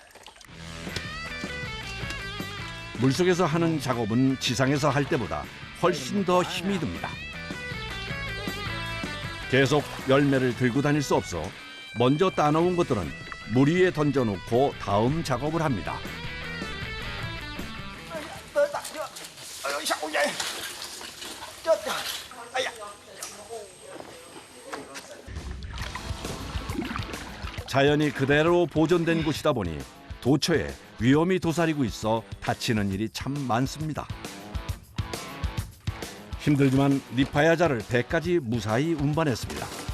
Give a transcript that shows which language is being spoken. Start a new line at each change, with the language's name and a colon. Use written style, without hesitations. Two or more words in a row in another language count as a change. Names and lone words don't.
Korean: 물속에서 하는 작업은 지상에서 할 때보다 훨씬 더 힘이 듭니다. 계속 열매를 들고 다닐 수 없어 먼저 따놓은 것들은 물 위에 던져놓고 다음 작업을 합니다.
Vietnamese: Sao vậy? Chết rồi. Ây da.
Korean: 자연이 그대로 보존된 곳이다 보니 도처에 위험이 도사리고 있어 다치는 일이 참 많습니다. 힘들지만 니파야자를 배까지 무사히 운반했습니다.